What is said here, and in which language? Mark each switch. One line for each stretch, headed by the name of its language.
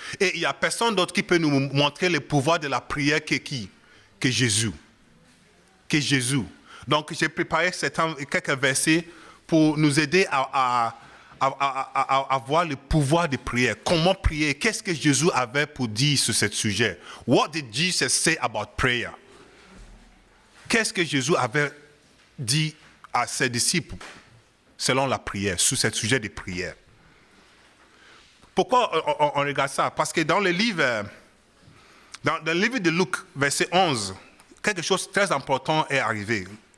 French: Et il n'y a personne d'autre qui peut nous montrer le pouvoir de la prière que qui? Que Jésus. Que Jésus. Donc, j'ai préparé quelques versets pour nous aider à voir le pouvoir de prière. Comment prier? Qu'est-ce que Jésus avait pour dire sur ce sujet?
English: What did Jesus say about prayer?
French: Qu'est-ce que Jésus avait dit à ses disciples selon la prière, sur ce sujet de prière? Pourquoi on regarde ça? Parce que dans le livre de Luc, verset 11, quelque chose de très important est arrivé.